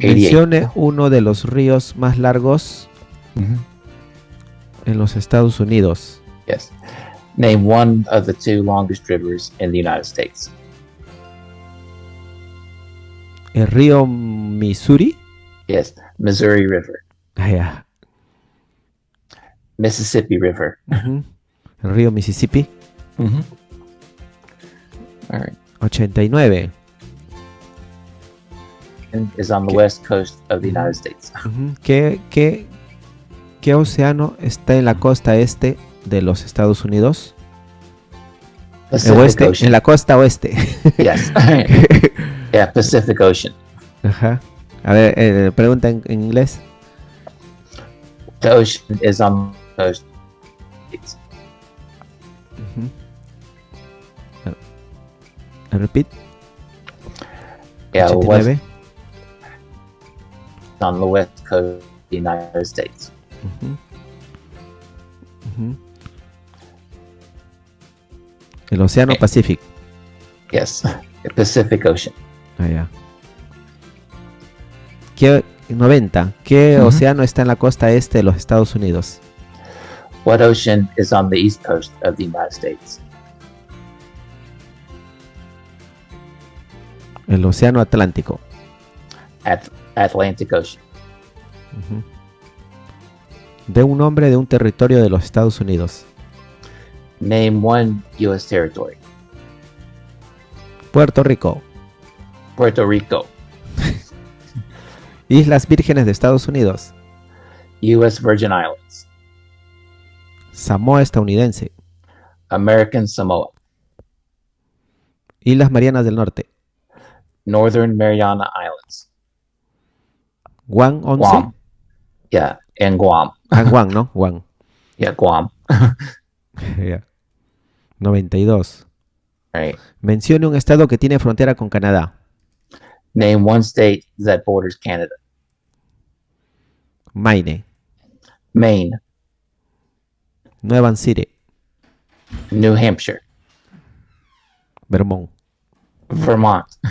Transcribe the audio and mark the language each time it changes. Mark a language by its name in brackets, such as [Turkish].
[Spanish] Mencione uno de los ríos más largos en los Estados Unidos. [English] Yes. Name one of the 2 longest rivers in the United States. [Spanish] El río Missouri. [English] Yes, Missouri River. Yeah. Mississippi River. [Spanish] El río Mississippi. [English] All right. 89. is on the [Spanish] ¿Qué? [English] west coast of the United States. Ujú. [Spanish] ¿Qué océano está en la costa este de los Estados Unidos? [English] Pacific [Spanish] Oeste, [English] Ocean. [Spanish] en la costa oeste. [English] Yes. Yeah, Pacific Ocean. Ajá. [Spanish] A ver, pregunta en inglés. [English] The ocean is on the coast. Ujú. Repeat. Yeah, 89. on the west coast of the United States. Ujú. Ujú. [Spanish] El océano [English] Okay. [Spanish] Pacífico. [English] Yes, the Pacific Ocean. [Spanish] Ah, ya. 90. ¿Qué Ujú. océano está en la costa este de los Estados Unidos? [English] What ocean is on the east coast of the United States? [Spanish] El océano Atlántico. [English] Atlantic Ocean. Ujú. [Spanish] De un nombre de un territorio de los Estados Unidos. [English] Name one U.S. territory. Puerto Rico. Puerto Rico. [Spanish] Islas Vírgenes de Estados Unidos. [English] U.S. Virgin Islands. [Spanish] Samoa estadounidense. [English] American Samoa. [Spanish] Islas Marianas del Norte. [English] Northern Mariana Islands. Guam 11. Guam. Yeah, and Guam. [Spanish] Ah, Guam, ¿no? Guam. [English] Yeah, Guam. [Spanish] Ya. 92. [English] Right. [Spanish] Mencione un estado que tiene frontera con Canadá. [English] Name one state that borders Canada. Maine. Maine. [Spanish] Nueva City. [English] New Hampshire. Vermont. Vermont.